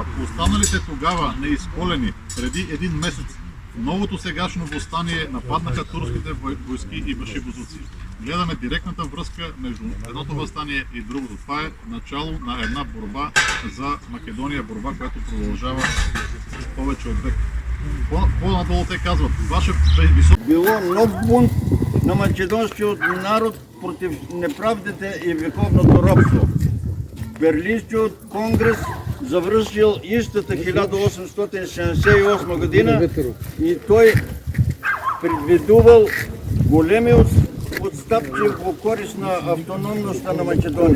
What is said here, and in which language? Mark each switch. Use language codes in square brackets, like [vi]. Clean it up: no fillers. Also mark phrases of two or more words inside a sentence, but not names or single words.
[bg] Останалите тогава неизколени преди един месец новото сегашно въстание нападнаха турските войски и башибозуци. Гледаме директната връзка между едното въстание и другото. Това е начало на една борба за Македония, борба, която продължава повече от век. По-надолу те казват, ваше високо... [mk] Било нов бунт на македонскиот народ против неправдите и вековното робство. Берлинскиот конгрес завршил истата 1878 година и тој предвидувал големи отстапки во корист на автономноста на Македонија.